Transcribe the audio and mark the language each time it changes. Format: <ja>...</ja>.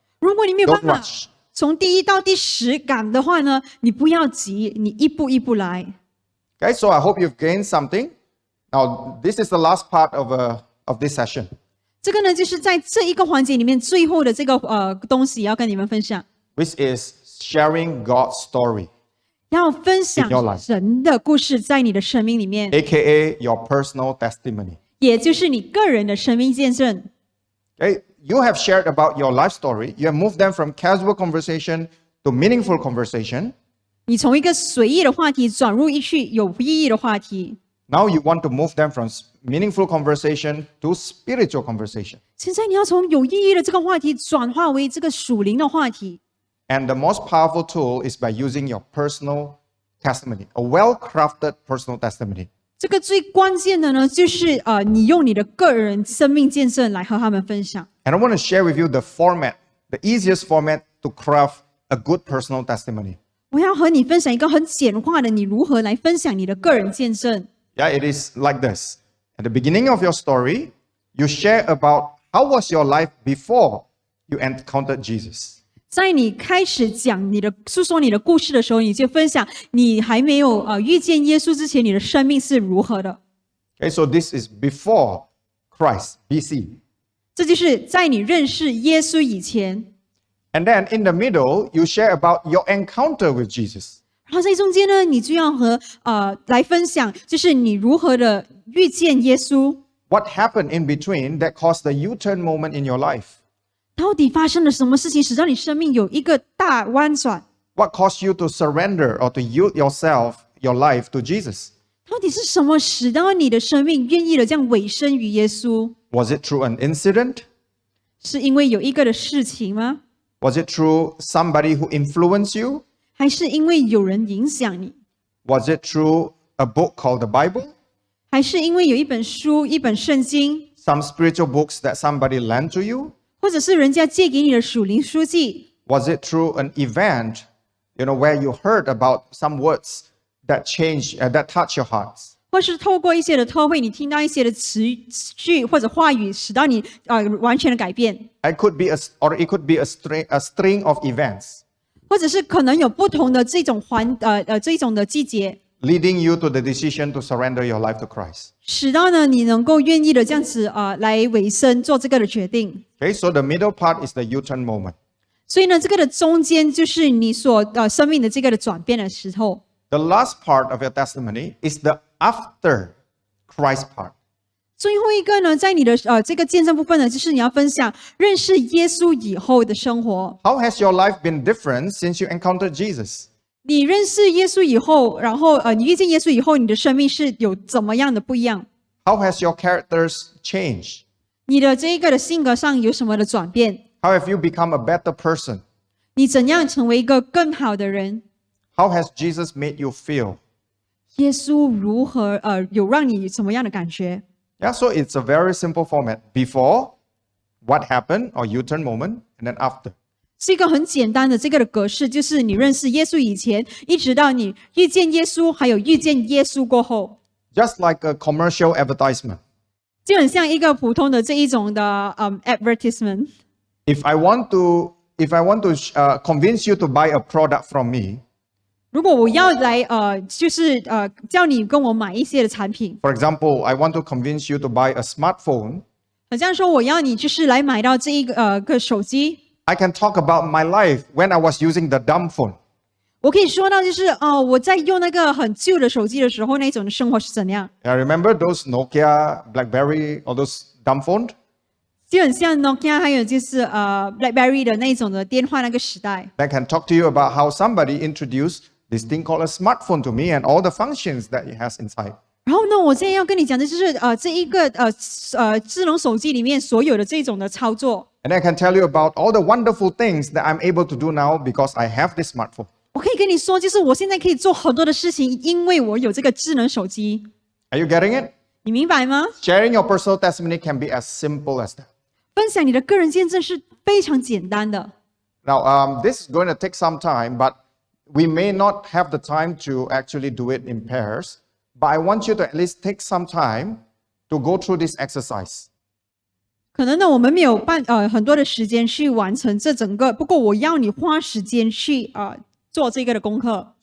<zh>如果你没有办</zh> <en>Don't</en> <zh>法</zh> <en>rush.</en> <zh>从第1到第10赶的话呢，你不要急，你一步一步来。</zh> <en>Okay, so I hope you've gained something. Now, this is the last part of this session.</en> <zh>这个呢，就是在这一个环节里面最后的这个东西要跟你们分享，</zh> <en>Which is sharing God's story,</en> <zh>要分享</zh> <en>In your life.</en> <zh>神的故事在你的生命里面，</zh> <en>aka your personal testimony.</en> <zh>也就是你个人的生命见证。</zh> <en>Okay, you have shared about your life story. You have moved them from casual conversation to meaningful conversation.</en> <zh>你从一个随意的话题转入一去有意义的话题，</zh> <en>Now you want to move them from meaningful conversation to spiritual conversation.</en> <zh>现在你要从有意义的这个话题转化为这个属灵的话题。</zh> <en>And the most powerful tool is by using your personal testimony, a well-crafted personal testimony.</en> <zh>这个最关键的呢，就是你用你的个人生命见证来和他们分享。</zh> <en>And I want to share with you the format, the easiest format to craft a good personal testimony.</en> <zh>我要和你分享一个很简化的，你如何来分享你的个人见证。</zh> <en>Yeah, it is like this. At the beginning of your story, you share about how was your life before you encountered Jesus.</en> <zh>在你开始讲诉说你的故事的时候，你就分享你还没有遇见耶稣之前，你的生命是如何的。</zh> <en>Okay, so this is before Christ, BC.</en> <zh>这就是在你认识耶稣以前。</zh> <en>And then in the middle, you share about your encounter with Jesus.</en> <zh>然后在中间呢，你就要来分享，就是你如何的遇见耶稣，</zh> <en>What happened in between that caused the U-turn moment in your life?</en> <zh>到底发生了什么事情，使到你生命有一个大弯转？</zh> <en>What caused you to surrender or to yield yourself, your life to Jesus?</en> <zh>到底是什么使到你的生命愿意的这样委身于耶稣？</zh> <en>Was it through an incident?</en> <zh>是因为有一个的事情吗？</zh> <en>Was it through somebody who influenced you?</en> <zh>还是因为有人影响你？</zh> <en>Was it through a book called the Bible?</en> <zh>还是因为有一本书、一本圣经，</zh> <en>Some spiritual books that somebody lent to you?</en> <zh>或者是人家借给你的属灵书籍？</zh> <en>Was it through an event, where you heard about some words that that touch your hearts?</en> <zh>或是透过一些的特会，你听到一些的词句或者话语，使到你完全的改变，</zh> <en>It could be a string of events.</en> <zh>或者是可能有不同的这种的季节。</zh> <en>leading you to the decision to surrender your life to Christ.</en> <zh>使到呢你能够愿意的这样子来委身做这个的决定。</zh> <en>Okay, so the middle part is the U-turn moment.</en> <zh>所以呢，这个的中间就是你所生命的这个的转变的时候。</zh> <en>The last part of your testimony is the after Christ part.</en> <zh>最后一个呢，在你的这个见证部分呢，就是你要分享认识耶稣以后的生活。</zh> <en>How has your life been different since you encountered Jesus?</en> <zh>你认识耶稣以后，然后你遇见耶稣以后，你的生命是有怎么样的不一样？</zh> <en>How has your characters changed?</en> <zh>你的这一个的性格上有什么的转变？</zh> <en>How have you become a better person?</en> <zh>你怎样成为一个更好的人？</zh> <en>How has Jesus made you feel?</en> <zh>耶稣如何有让你什么样的感觉？</zh> <en>Yeah, so it's a very simple format. Before, what happened, or U-turn moment, and then after.</en> <zh>是一个很简单的这个的格式，就是你认识耶稣以前，一直到你遇见耶稣，还有遇见耶稣过后，</zh> <en>Just like a commercial advertisement.</en> <zh>就很像一个普通的这一种的advertisement。</zh> <en>If I want to convince you to buy a product from me,</en> <zh>如果我要来就是叫你跟我买一些的产品，</zh> <en>for example, I want to convince you to buy a smartphone,</en> <zh>好像说我要你就是来买到这一个手机，</zh> <en>I can talk about my life when I was using the dumb phone.</en> <zh>我可以说到就是我在用那个很旧的手机的时候，那种的生活是怎样？</zh> <en>Yeah, remember those Nokia, BlackBerry, all those dumb phones?</en> <zh>就很像 Nokia 还有就是BlackBerry 的那种的电话那个时代。</zh> <en>I can talk to you about how somebody introduced this thing called a smartphone to me and all the functions that it has inside.</en> <zh>然后呢，我现在要跟你讲的就是这一个智能手机里面所有的这种的操作。</zh> <en>And I can tell you about all the wonderful things that I'm able to do now because I have this smartphone.</en> <zh>我可以跟你说，就是我现在可以做很多的事情，因为我有这个智能手机。</zh> <en>Are you getting it?</en> <zh>你明白吗？</zh> <en>Sharing your personal testimony can be as simple as that.</en> <zh>分享你的个人见证是非常简单的。</zh> <en>Now, this is going to take some time, but we may not have the time to actually do it in pairs. But I want you to at least take some time to go through this exercise.</en> <zh>可能呢，我们没有很多的时间去完成这整个，不过我要你花时间去做这个的功课。</zh>